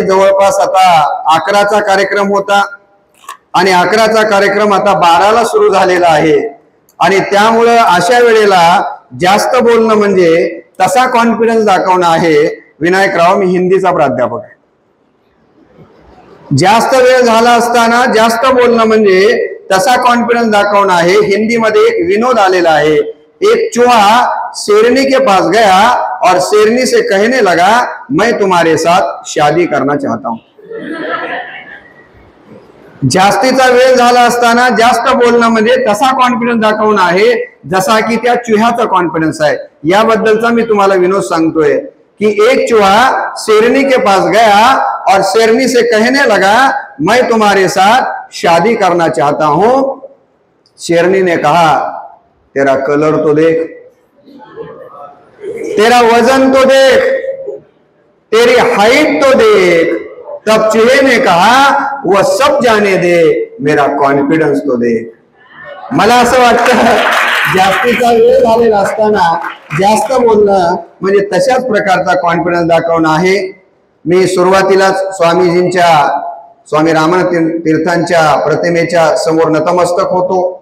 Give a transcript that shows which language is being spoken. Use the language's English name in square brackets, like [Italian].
[Marathi] जवळपास आता 11चा कार्यक्रम होता आणि 11चा कार्यक्रम आता 12ला सुरू झालेला आहे आणि त्यामुळे अशा वेळेला जास्त बोलणं म्हणजे तसा कॉन्फिडन्स दाखवणं आहे। विनायकराव, मी हिंदीचा प्राध्यापक आहे। जास्त वेळ झाला असताना जास्त बोलणं म्हणजे तसा कॉन्फिडन्स दाखवणं आहे। हिंदीमध्ये एक विनोद आलेला आहे, [Hindi] एक चूहा शेरनी के पास गया और शेरनी से कहने लगा मैं तुम्हारे साथ शादी करना चाहता हूं। [Marathi] जास्तीचा वेळ झाला असताना जास्त बोलणं म्हणजे तसा कॉन्फिडन्स दाखवणं आहे जसा की त्या चुह्याचा कॉन्फिडन्स आहे। याबद्दलचा मी तुम्हाला विनोद सांगतोय कि [Hindi] एक चूहा शेरनी के पास गया और शेरनी से कहने लगा मैं तुम्हारे साथ शादी करना चाहता हूं। शेरनी ने कहा तेरा कलर तो देख, तेरा वजन तो देख, तेरी हाइट तो देख। तब चूहे ने कहा वह सब जाने दे, मेरा कॉन्फिडन्स तो देख। [Marathi] मला असं वाटतं जास्तीचा वेळ झालेला असताना जास्त बोलणं म्हणजे तशाच प्रकारचा कॉन्फिडन्स दाखवणं आहे। मी सुरुवातीलाच स्वामीजींच्या स्वामी रामानंद तीर्थांच्या प्रतिमेच्या समोर नतमस्तक होतो।